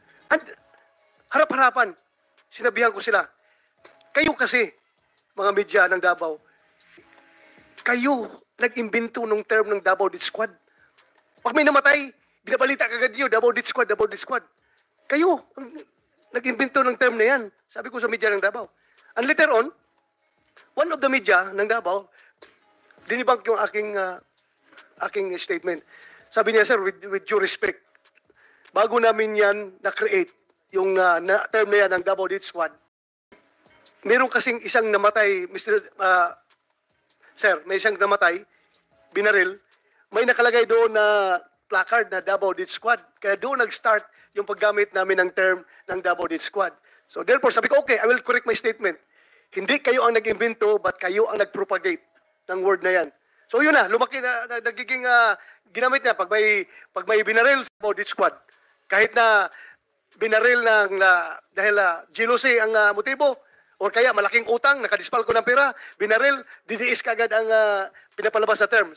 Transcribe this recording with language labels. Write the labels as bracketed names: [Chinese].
[Filipino] And harap-harapan, sinabihan ko sila, kayo kasi, mga media ng Davao, kayo nag-imbento nung term ng Davao Death Squad. Pag may namatay, binabalita kagad niyo, Davao Death Squad, Davao Death Squad. Kayo, ang nag-imbento ng term na yan. Sabi ko sa media ng Davao. [English] And later on, one of the media ng Davao, [Filipino] dinibunk yung aking [English] statement. [Filipino] Sabi niya, sir, [English] with due respect, [Filipino] bago namin yan na-create, yung term na yan ng Davao Death Squad, meron kasing isang namatay, sir, may isang namatay, binaril, may nakalagay doon na placard na Davao Death Squad. Kaya doon nag-start yung paggamit namin ng term ng Davao Death Squad. [English] So therefore, [Filipino] sabi ko, [English] okay, I will correct my statement. [Filipino] Hindi kayo ang nag-imbento, but kayo ang nag-propagate ng word na yan. So yun na, lumaki na, nagiging ginamit niya pag may binaril sa Davao Death Squad. Kahit na binaril dahil jealousy ang motibo, or kaya malaking utang, nakadispal ko ng pera, binaril, DDS kagad ang pinapalabas na term.